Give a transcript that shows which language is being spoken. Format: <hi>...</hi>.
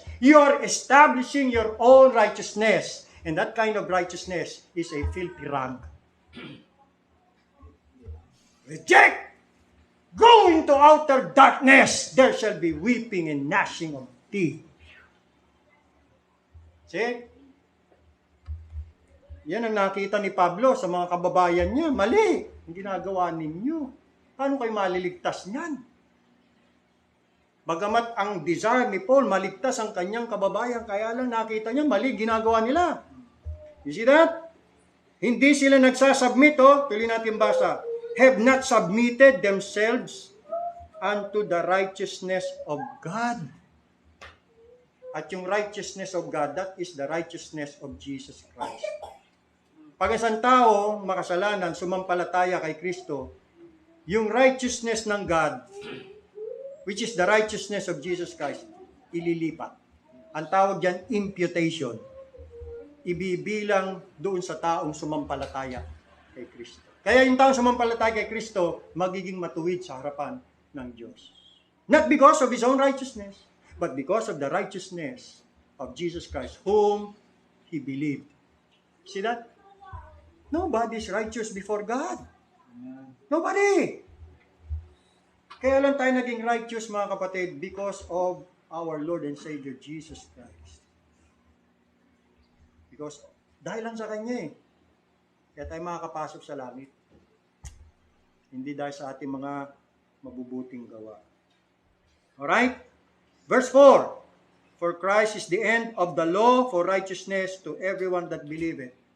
<en>You are establishing your own righteousness. And that kind of righteousness is a filthy rag. Reject! Go into outer darkness. There shall be weeping and gnashing of teeth. See?</en> <tl>Yan ang nakita ni Pablo sa mga kababayan niya. Mali. Ang ginagawa ninyo. Paano kayo maliligtas niyan? Bagamat ang desire ni Paul maligtas ang kanyang kababayan, kaya lang nakita niya mali ginagawa nila.</tl> <en>You see that?</en> <tl>Hindi sila nagsasubmit, tuloy natin basa.</tl> <en>Have not submitted themselves unto the righteousness of God.</en> <tl>At yung</tl> <en>righteousness of God, that is the righteousness of Jesus Christ.</en> <tl>Pag isang tao makasalanan, sumampalataya kay Kristo, yung righteousness ng God,</tl> <en>which is the righteousness of Jesus Christ,</en> <tl>ililipat. Ang tawag dyan, imputation. Ibibilang doon sa taong sumampalataya kay Kristo. Kaya yung taong sumampalataya kay Kristo, magiging matuwid sa harapan ng Diyos.</tl> <en>Not because of his own righteousness, but because of the righteousness of Jesus Christ, whom he believed. See that? Nobody is righteous before God. Nobody.</en> <tl>Kaya lang tayo naging</tl> <en>righteous,</en> <tl>mga kapatid,</tl> <en>because of our Lord and Savior Jesus Christ.</en> <tl>Because dahil lang sa Kanya kaya tayo makakapasok sa langit. Hindi dahil sa ating mga mabubuting gawa.</tl> <en>Alright? Verse 4. For Christ is the end of the law for righteousness to everyone that believeth.</en>